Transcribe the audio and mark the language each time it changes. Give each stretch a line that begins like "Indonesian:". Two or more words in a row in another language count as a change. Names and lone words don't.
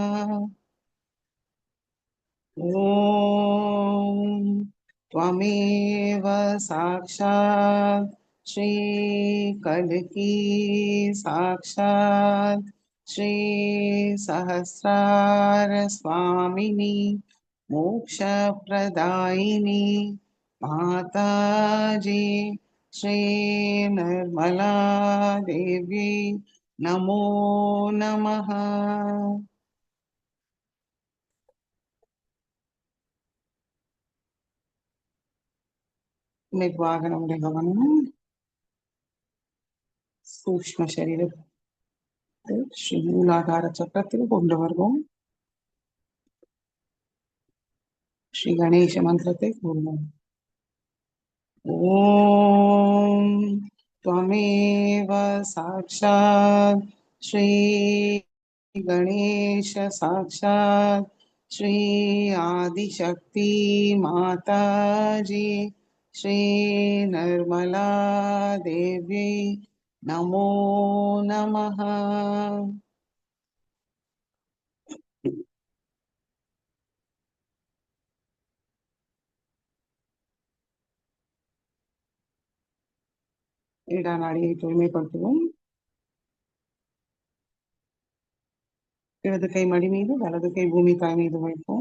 Sanskrit: ॐ त्वमेव साक्षात् श्री कल्की साक्षात् श्री सहस्रार स्वामिनी मोक्षप्रदायिनी माताजी श्री निर्मला देवी नमो नमः।
Tamil: மெதுவாக நம்முடைய கவனம் சூக்ஷ்ம சரீரத்தை ஸ்ரீ மூலாதார சக்கரத்தில் கொண்டு வருவோம். ஸ்ரீ கணேச மந்திரத்தை கூறுவோம்.
Sanskrit: ஓம் त्वमेव साक्षात् श्री गणेश साक्षात् श्री आदिशक्ति माताजी श्री निर्मला देवी नमो नमः।
Tamil: இடநாடியை தூய்மைப்படுத்துவோம். இடது கை மடி மீது, வலது கை பூமி தாய் மீது வைப்போம்.